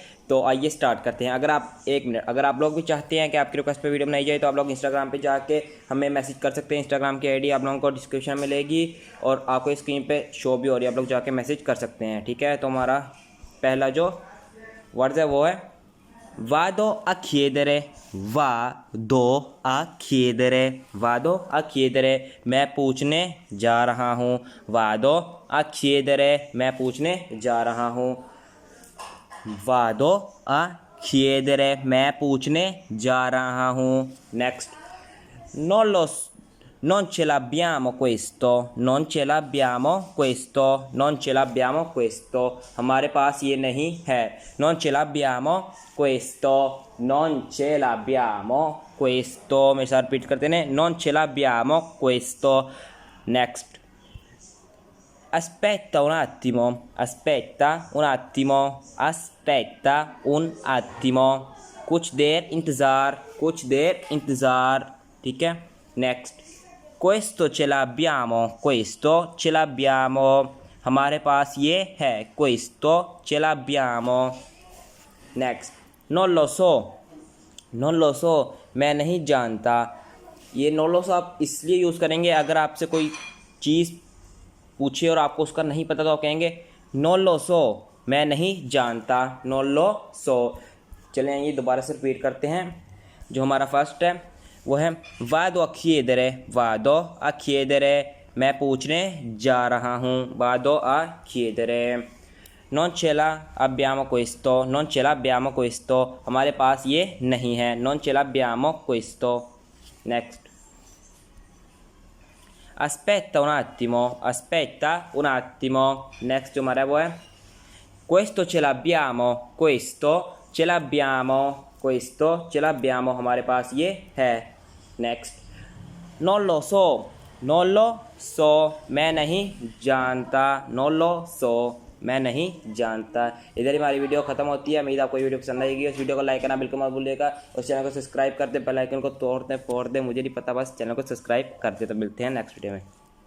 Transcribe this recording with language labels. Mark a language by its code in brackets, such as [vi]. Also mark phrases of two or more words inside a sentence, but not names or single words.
[hi] तो आइए स्टार्ट करते हैं। अगर आप लोग भी चाहते हैं कि आपकी रिक्वेस्ट पे वीडियो बनाई जाए तो आप लोग इंस्टाग्राम पे जाके हमें मैसेज कर सकते हैं। इंस्टाग्राम की आईडी आप लोगों को डिस्क्रिप्शन में मिलेगी और आपको स्क्रीन पे शो भी हो रही है। आप लोग जाके मैसेज कर सकते हैं, ठीक है। तो हमारा पहला जो वर्ड है वो है [it] vado a chiedere, vado a chiedere, [hi] मैं पूछने जा रहा हूँ। [it] vado a chiedere, [hi] मैं पूछने जा रहा हूँ। [it] vado a chiedere, [hi] मैं पूछने जा रहा हूँ। नेक्स्ट, [it] non lo s- non ce l'abbiamo questo, non ce l'abbiamo questo, non ce l'abbiamo questo, [hi] हमारे पास ये नहीं है। [it] non ce l'abbiamo questo, non ce l'abbiamo questo, [hi] मेरे साथ रिपीट करते हैं। [it] non ce l'abbiamo questo। नेक्स्ट, aspetta un attimo, aspetta un attimo, aspetta un attimo, [hi] कुछ देर इंतज़ार, ठीक है। नेक्स्ट, [it] questo ce l'abbiamo, [hi] हमारे पास ये है। [it] questo ce l'abbiamo। नेक्स्ट, non lo so, [hi] मैं नहीं जानता। ये [it] non lo so [hi] आप इसलिए यूज़ करेंगे अगर आपसे कोई चीज़ पूछे और आपको उसका नहीं पता तो आप कहेंगे [it] non lo so, [hi] मैं नहीं जानता। [it] non lo so। [hi] चलें ये दोबारा से रिपीट करते हैं। जो हमारा फर्स्ट है वो है [it] vado a chiedere, [hi] मैं पूछने जा रहा हूँ। [it] vado a chiedere। non ce l'abbiamo questo, [hi] हमारे पास ये नहीं है। [it] non ce l'abbiamo questo। नेक्स्ट, aspetta un attimo, [hi] नेक्स्ट जो हमारा वो है [it] questo ce l'abbiamo, [hi] हमारे पास ये है। नेक्स्ट, [it] non lo so, [hi] मैं नहीं जानता। [it] non lo so, [hi] मैं नहीं जानता। इधर ही हमारी वीडियो खत्म होती है। उम्मीद आपको ये वीडियो पसंद आएगी। उस वीडियो को लाइक करना बिल्कुल मत भूलिएगा। उस चैनल को सब्सक्राइब कर दे, [en] bell icon [hi] को तोड़ दे, फोड़ दे, मुझे नहीं पता, बस चैनल को सब्सक्राइब कर दे। तो मिलते हैं [en] next video [hi] में।